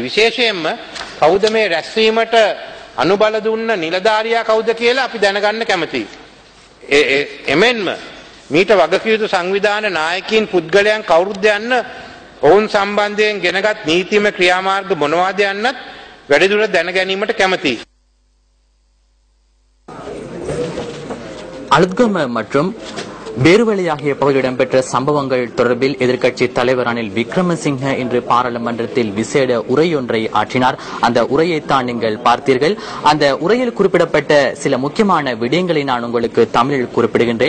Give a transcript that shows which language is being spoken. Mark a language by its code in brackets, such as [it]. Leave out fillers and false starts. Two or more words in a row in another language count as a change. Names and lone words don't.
[si] විශේෂයෙන්ම කවුද මේ රැස්වීමට අනුබල දුන්න නිලධාරියා කවුද කියලා අපි දැනගන්න කැමැතියි. එමෙන්ම මීට වගකිව යුතු සංවිධාන නායකයින් පුද්ගලයන් කවුරුද යන්න ඔවුන් සම්බන්ධයෙන් ගෙනගත් නීතිමය ක්‍රියාමාර්ග මොනවාද යන්නත් වැඩිදුර දැන ගැනීමට කැමැතියි. [ta] அலுத்கம மற்றும் பேருவளை ஆகிய பகுதியில் இடம்பெற்ற சம்பவங்கள் தொடர்பில் எதிர்க்கட்சி தலைவர் ரணில் விக்ரமசிங்க இன்று பாராளுமன்றத்தில் விசேட உரையொன்றை ஆற்றினார். அந்த உரையைத்தான் நீங்கள் பார்த்தீர்கள். அந்த உரையில் குறிப்பிடப்பட்ட சில முக்கியமான விடயங்களை நான் உங்களுக்கு தமிழில் குறிப்பிடுகின்றேன்.